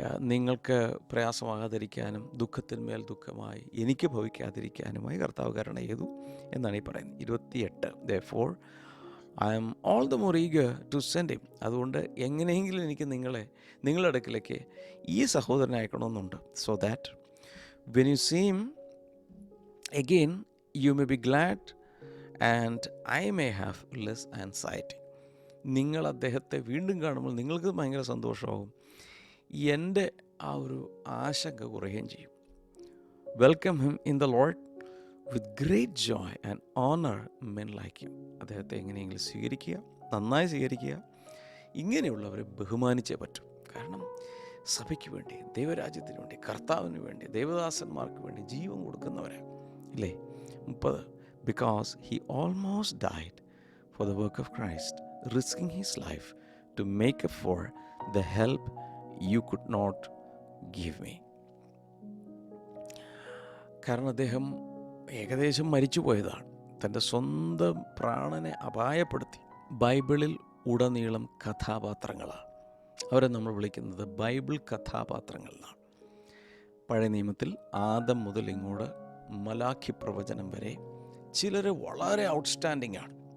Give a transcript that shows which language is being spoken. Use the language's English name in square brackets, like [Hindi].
[Malayalam] നിങ്ങൾക്ക് പ്രയാസമാകാതിരിക്കാനും ദുഃഖത്തിന്മേൽ ദുഃഖമായി എനിക്ക് ഭവിക്കാതിരിക്കാനുമായി കർത്താവ് കരുണ ചെയ്തു എന്നാണ് ഈ പറയുന്നത്. [English] 28, therefore I am all the more eager to send him. [Malayalam] അതുകൊണ്ട് എങ്ങനെയെങ്കിലും എനിക്ക് നിങ്ങളുടെ അടുക്കിലേക്ക് ഈ സഹോദരനെ അയക്കണമെന്നുണ്ട്. [English] so that when you see him again you may be glad and I may have less anxiety. [Malayalam] നിങ്ങൾ അദ്ദേഹത്തെ വീണ്ടും കാണുമ്പോൾ നിങ്ങൾക്ക് ഭയങ്കര സന്തോഷമാകും, എൻ്റെ ആ ഒരു ആശങ്ക കുറയുകയും ചെയ്യും. [English] Welcome him in the lord with great joy and honour men like him. [Malayalam] അദ്ദേഹത്തെ എങ്ങനെയെങ്കിലും സ്വീകരിക്കുക, നന്നായി സ്വീകരിക്കുക. ഇങ്ങനെയുള്ളവരെ ബഹുമാനിച്ചേ പറ്റും. കാരണം സഭയ്ക്ക് വേണ്ടി, ദൈവരാജ്യത്തിന് വേണ്ടി, കർത്താവിന് വേണ്ടി, ദൈവദാസന്മാർക്ക് വേണ്ടി ജീവൻ കൊടുക്കുന്നവരാ ഇല്ലേ. [English] 30, because he almost died for the work of Christ, risking his life to make up for the help you could not give me. [Malayalam] കാരണം അദ്ദേഹം ഏകദേശം മരിച്ചു പോയതാണ്, തൻ്റെ സ്വന്തം പ്രാണനെ അപായപ്പെടുത്തി. ബൈബിളിൽ ഉടനീളം കഥാപാത്രങ്ങളാണ്. അവരെ നമ്മൾ വിളിക്കുന്നത് ബൈബിൾ കഥാപാത്രങ്ങൾ എന്നാണ്. പഴയ നിയമത്തിൽ ആദം മുതൽ ഇങ്ങോട്ട് മലാഖി പ്രവചനം വരെ ചിലർ വളരെ ഔട്ട്സ്റ്റാൻഡിംഗ് ആണ്.